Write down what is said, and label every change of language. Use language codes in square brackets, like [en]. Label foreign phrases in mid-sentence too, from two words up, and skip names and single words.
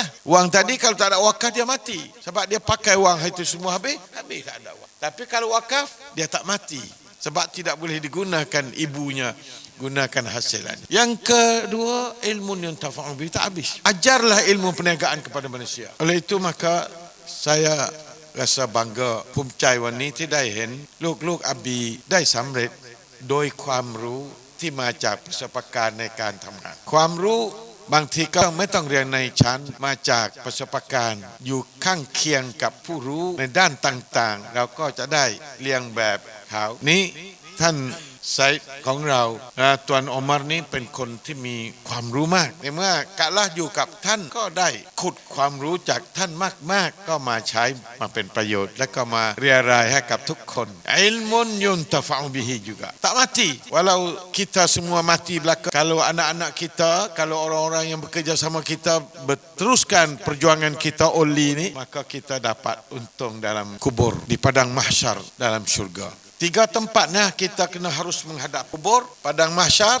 [ms] Wang tadi kalau tak ada wakaf dia mati. Sebab dia pakai wang itu semua habis tak ada wang. Tapi kalau wakaf dia tak mati. Sebab tidak boleh digunakan ibunya, gunakan hasilan. Yang kedua, ilmu yang [ar] تفع به, [ms] tak habis. Ajarlah ilmu perniagaan kepada manusia. Oleh itu maka saya rasa bangga [th] ภูมิใจวันนี้ที่ได้เห็นลูกๆ Abi ได้สำเร็จโดยความรู้ที่มาจากประสบการณ์ในการทำงานความรู้บางทีก็ไม่ ต้องเรียนในชั้นมาจากประสบการณ์อยู่ข้างเคียงกับผู้รู้ในด้านต่างๆเราก็จะได้เรียนแบบเขานี้ ท่านไซด์ของเราตวนอุมัรนี้เป็นคนที่มีความรู้มากในเมื่อกะละอยู่กับท่านก็ได้ขุดความรู้จากท่านมากๆก็มาใช้มาเป็นประโยชน์และก็มาเรียรายให้กับทุกคน [ar] علم ينتفع به [ms] juga tak mati walau kita semua mati belaka kalau anak-anak kita kalau orang-orang yang bekerja sama kita berteruskan perjuangan kita oli ini maka kita dapat untung dalam kubur di padang mahsyar dalam syurga. 3 tempatnya kita kena harus menghadap kubur, padang mahsyar.